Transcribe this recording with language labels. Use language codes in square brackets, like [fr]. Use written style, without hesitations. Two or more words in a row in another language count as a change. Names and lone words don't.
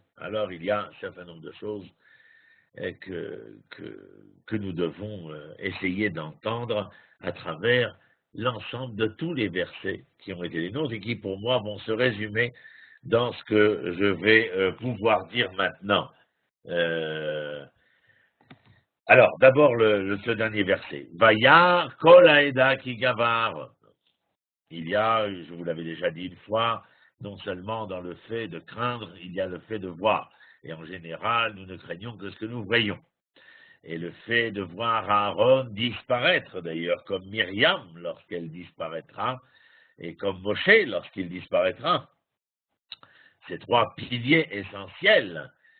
[fr] Alors il y a un certain nombre de choses que nous devons essayer d'entendre à travers l'ensemble de tous les versets qui ont été les nôtres et qui pour moi vont se résumer dans ce que je vais pouvoir dire maintenant. Alors, d'abord ce dernier verset. [he] וירא כל העדה כי גבר. [fr] Il y a, je vous l'avais déjà dit une fois, non seulement dans le fait de craindre, il y a le fait de voir. Et en général, nous ne craignons que ce que nous voyons. Et le fait de voir Aaron disparaître, d'ailleurs, comme Myriam lorsqu'elle disparaîtra, et comme Moshe lorsqu'il disparaîtra, ces trois piliers essentiels